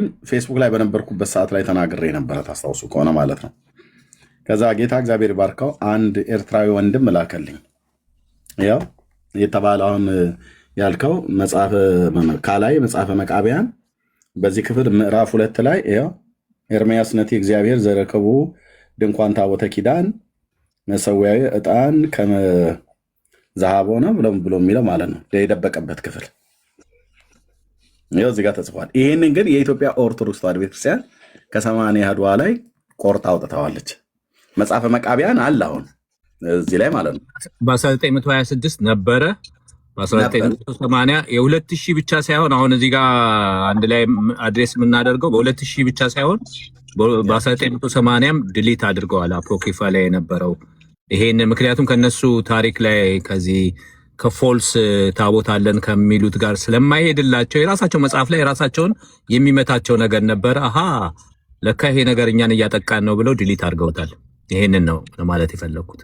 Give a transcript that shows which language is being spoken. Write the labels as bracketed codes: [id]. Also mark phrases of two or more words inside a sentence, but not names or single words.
[am] ፌስቡክ ላይ በነበርኩበት ሰዓት ላይ ተናግሬ ነበረ፣ ታስታውሱ ከሆነ ማለት ነው። ከዛ ጌታ እግዚአብሔር ባርከው አንድ ኤርትራዊ ወንድም ላከልኝ። ያው የተባለ አሁን ያልከው ካላይ መጽሐፈ መቃብያን በዚህ ክፍል ምዕራፍ 2 ላይ ያው ኤርምያስ ነቲ እግዚአብሔር ዘረከቡ ድንኳን ታቦተ ኪዳን መሰዊያዊ ዕጣን ከመዛሃቦ ነው ብሎ የሚለው ማለት ነው የደበቀበት ክፍል ይኸው እዚህ ጋር ተጽፏል። ይህንን ግን የኢትዮጵያ ኦርቶዶክስ ተዋሕዶ ቤተክርስቲያን ከ80 አሃዱ ላይ ቆርጣ አውጥተዋለች። መጽሐፈ መቃብያን አለ አሁን እዚህ ላይ ማለት ነው። በ1926 ነበረ። በ1980 የ2000 ብቻ ሳይሆን አሁን እዚህ ጋር አንድ ላይ አድሬስ የምናደርገው በ2000 ብቻ ሳይሆን በ1980ም ድሊት አድርገዋል አፖክሪፋ ላይ የነበረው ይሄን። ምክንያቱም ከነሱ ታሪክ ላይ ከዚህ ከፎልስ ታቦት አለን ከሚሉት ጋር ስለማይሄድላቸው የራሳቸው መጽሐፍ ላይ የራሳቸውን የሚመታቸው ነገር ነበር። አሃ ለካ ይሄ ነገር እኛን እያጠቃን ነው ብለው ድሊት አድርገውታል። ይሄንን ነው ለማለት የፈለኩት።